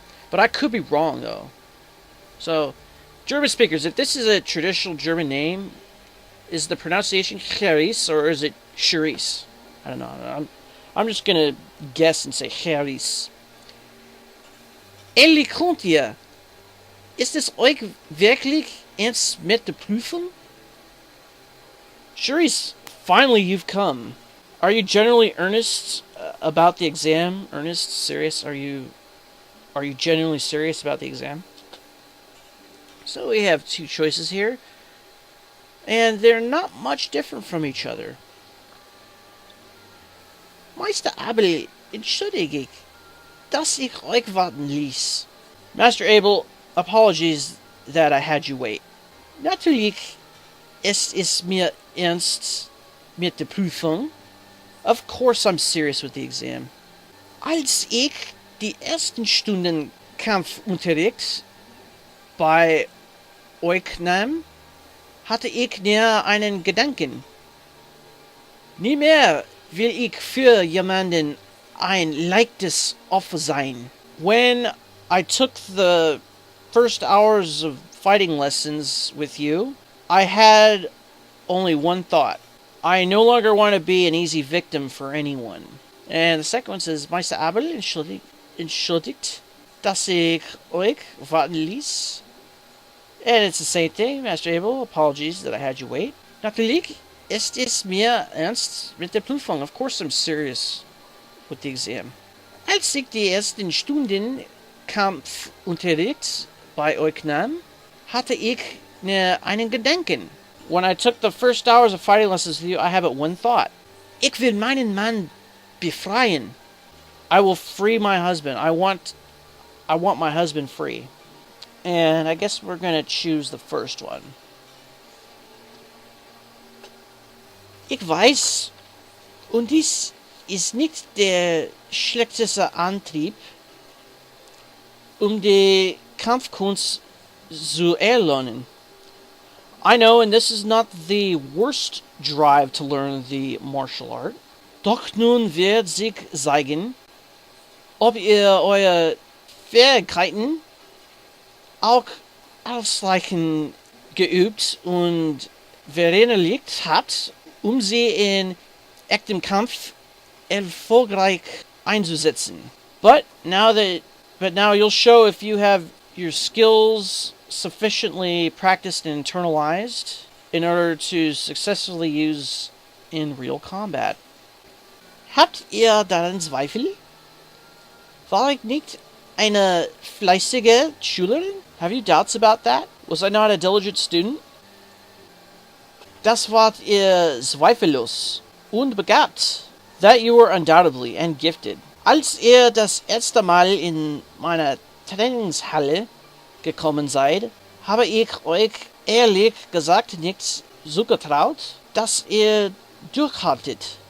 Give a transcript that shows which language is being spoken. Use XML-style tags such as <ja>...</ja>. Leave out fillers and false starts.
<en>But I could be wrong, though. So, German speakers, if this is a traditional German name, is the pronunciation Charis or is it Charis? I don't know. I'm just gonna guess and say Charis.</en> <de>Endlich kommt ihr. Ist es euch wirklich ernst mit der Prüfung?</de> <en>Charis, finally you've come. Are you generally earnest about the exam? Earnest? Serious? Are you genuinely serious about the exam? So we have two choices here. And they're not much different from each other.</en> <de>Meister Abel, entschuldige ich, dass ich euch warten ließ.</de> <en>Master Abel, apologies that I had you wait.</en> <de>Natürlich, es ist mir ernst mit der Prüfung.</de> <en>Of course I'm serious with the exam.</en> <de>Als ich die ersten Stunden Kampfunterricht bei euch nahm, hatte ich nur einen Gedanken. Nie mehr will ich für jemanden ein leichtes Opfer sein.</de> <en>When I took the first hours of fighting lessons with you, I had only one thought. I no longer want to be an easy victim for anyone. And the second one says,</en> <de>Meister Abel, entschuldigt, dass ich euch warten ließ.</de> <en>And it's the same thing, Master Abel, apologies that I had you wait.</en> <de>Natürlich, es ist mir ernst mit der Prüfung.</de> <en>Of course I'm serious with the exam.</en> <de>Als ich die ersten Stunden Kampfunterricht bei euch nahm, hatte ich nur einen Gedanken.</de> <en>When I took the first hours of fighting lessons with you, I had but one thought.</en> <de>Ich will meinen Mann befreien.</de> <en>I will free my husband. I want my husband free. And I guess we're going to choose the first one.</en> <de>Ich weiß, und dies ist nicht der schlechteste Antrieb, die Kampfkunst zu erlernen.</de> <en>I know, and this is not the worst drive to learn the martial art.</en> <de>Doch nun wird sich zeigen, ob ihr eure Fähigkeiten auch ausreichend geübt und verinnerlicht habt, sie in echtem Kampf erfolgreich einzusetzen.</de> <en>But now you'll show if you have your skills sufficiently practiced and internalized in order to successfully use in real combat.</en> <de>Habt ihr daran Zweifel? War ich nicht eine fleißige Schülerin?</de> <en>Have you doubts about that? Was I not a diligent student?</en> <de>Das wart ihr zweifellos und begabt.</de> <en>That you were undoubtedly and gifted.</en> <de>Als ihr das erste Mal in meiner Trainingshalle gekommen seid, habe ich euch ehrlich gesagt nicht zugetraut, dass ihr durchhaltet.</de>